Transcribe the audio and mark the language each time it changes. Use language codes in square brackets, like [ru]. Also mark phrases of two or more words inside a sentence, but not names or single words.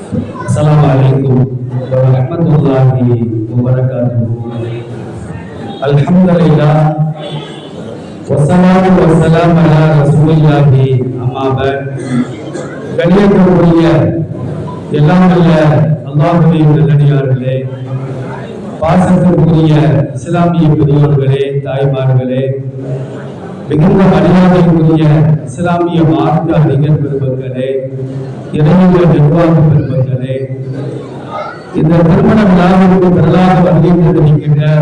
[ar] السلام عليكم ورحمة الله وبركاته. الحمد لله والصلاة والسلام على رسول الله. أما بعد, [ta] கண்ணியத்திற்குரிய எல்லாம் அல்ல அல்லாஹ்வின் நல்லடியார்களே, பாசத்திற்குரிய இஸ்லாமிய பெரியோர்களே, தாய்மார்களே, மிகுந்த மரியாதைக்குரிய இஸ்லாமிய மார்க்க அறிஞர் பெருமக்களே, இறைநிலை நிர்வாக பெருமக்களே, இந்த திருமண விழாவிற்கு திரளாக வருகை தந்திருக்கின்ற